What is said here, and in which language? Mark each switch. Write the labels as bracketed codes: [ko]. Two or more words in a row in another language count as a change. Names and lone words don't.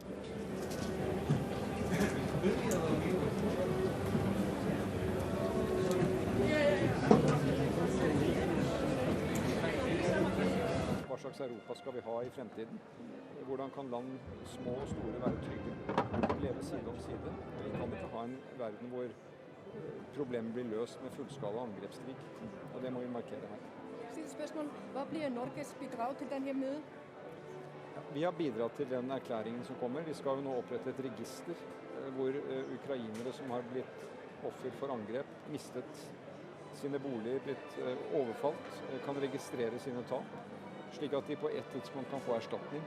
[no] Hva slags Europa skal vi ha i fremtiden? Hvordan kan land, små og store, være trygge? Leve side om side? Vi kan ikke ha en verden hvor problemet blir løst med fullskala angrepskrig, og det må vi markere her. [da] Sidste spørgsmål. Hvad bliver Norges bidrag til den her møde? [no] Vi har bidratt til den erklæringen som kommer. Vi skal jo nå opprette et register hvor ukrainere som har blitt offer for angrep, mistet sine boliger, blitt overfalt, kan registrere sine tap, slik at de på et tidspunkt kan få erstatning.